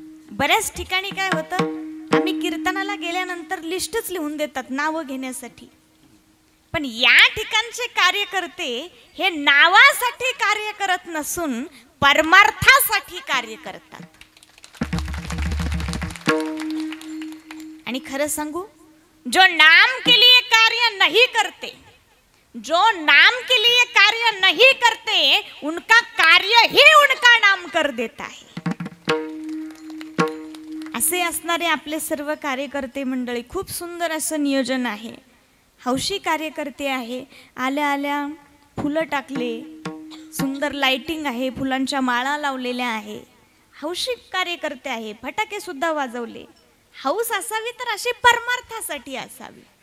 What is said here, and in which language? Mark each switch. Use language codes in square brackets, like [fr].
[mr] बऱ्याच ठिकाणी काय होतं, आम्ही कीर्तनाला गेल्यानंतर लिस्टच लिहून देतात नावं घेण्यासाठी. पण या ठिकाणचे कार्यकर्ते हे नावासाठी कार्य करत नसून परमार्थासाठी कार्य करतात. आणि खरं सांगू, [hi] जो नाम के लिए कार्य नहीं करते, जो नाम के लिए कार्य नहीं करते, उनका कार्य ही उनका नाम कर देता है. [mr] असे असणारे आपले सर्व कार्यकर्ते मंडळी, खूप सुंदर असं नियोजन आहे. हौशी कार्यकर्ते आहे. आल्या फुलं टाकले, सुंदर लाइटिंग आहे, फुलांच्या माळा लावलेल्या आहे. हौशी कार्यकर्ते आहे. फटाके सुद्धा वाजवले. हौस असावी तर अशी परमार्थासाठी असावी.